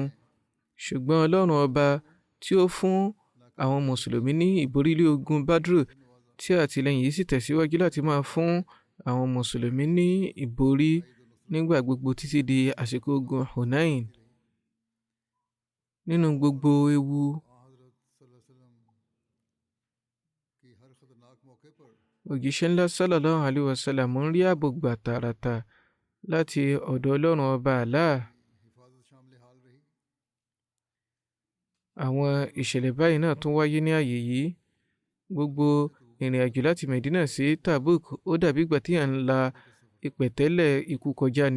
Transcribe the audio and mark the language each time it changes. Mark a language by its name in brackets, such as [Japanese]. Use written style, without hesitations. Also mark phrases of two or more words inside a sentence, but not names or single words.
[Yoruba] Ṣùgbọ́n Ọlọ́run ọba tí ó fún àwọn mùsùlùmí ní ìborí lé ogun Badru, tí àtìlẹ́yìn yìí sì tẹ̀síwájú láti máa fún àwọn mùsùlùmí ní ìborí nígbà gbogbo títí di àsìkò ogun Hunain. Nínú gbogbo ewu, òjíṣẹ́ ńlá [Arabic] صلى الله عليه وسلم [Yoruba] ń rí ààbò gbà tààràtà láti ọ̀dọ̀ Ọlọ́run ọba Allah. Àwọn ìṣẹ̀lẹ̀ báyìí náà tún wáyé ní ààyè yìí. Gbogbo ìrìn àjò láti Medina sí Tabuk ó dàbí ìgbà tí à ń la ìpẹ̀tẹ́lẹ̀ ikú kọjá ni.